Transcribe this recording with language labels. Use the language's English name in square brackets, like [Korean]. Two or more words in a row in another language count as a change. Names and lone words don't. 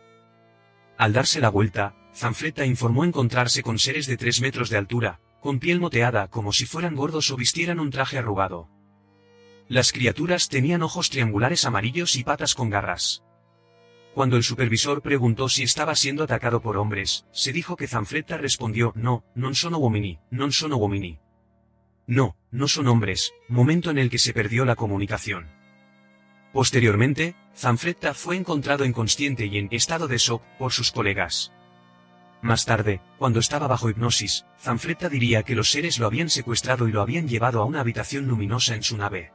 [Spanish] Al darse la vuelta, Zanfretta informó encontrarse con seres de 3 metros de altura, con piel moteada como si fueran gordos o vistieran un traje arrugado. Las criaturas tenían ojos triangulares amarillos y patas con garras. Cuando el supervisor preguntó si estaba siendo atacado por hombres, se dijo que Zanfretta respondió: no, [Italian] non sono uomini, non sono uomini. [Spanish] No, no son hombres, momento en el que se perdió la comunicación. Posteriormente, Zanfretta fue encontrado inconsciente y en estado de shock por sus colegas. Más tarde, cuando estaba bajo hipnosis, Zanfretta diría que los seres lo habían secuestrado y lo habían llevado a una habitación luminosa en su nave.